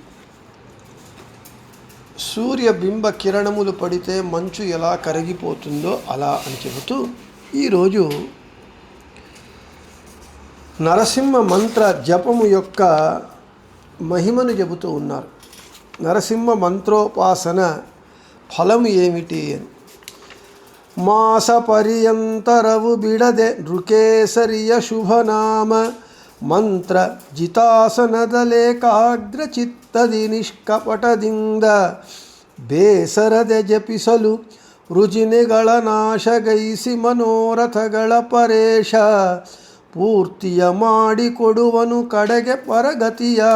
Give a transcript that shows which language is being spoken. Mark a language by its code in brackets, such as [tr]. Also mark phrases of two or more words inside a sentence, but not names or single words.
[te] సూర్యబింబ కిరణములు పడితే మంచు ఎలా కరిగిపోతుందో అలా అని చెబుతూ ఈరోజు నరసింహ మంత్ర జపము యొక్క మహిమను చెబుతూ ఉన్నారు. నరసింహ మంత్రోపాసన ఫలము ఏమిటి అని. [kn] ಮಾಸ ಪರ್ಯಂತರವು ಬಿಡದೆ ನೃಕೇಸರಿಯ ಶುಭನಾಮ ಮಂತ್ರ ಜಿತಾಸನದಲೇಕಾಗ್ರ ಚಿತ್ತದಿ ನಿಷ್ಕಪಟದಿಂದ ಬೇಸರದೆ ಜಪಿಸಲು ರುಜಿನಿಗಳ ನಾಶಗೈಸಿ ಮನೋರಥಗಳ ಪರೇಶ ಪೂರ್ತಿಯ ಮಾಡಿಕೊಡುವನು ಕಡೆಗೆ ಪರಗತಿಯ.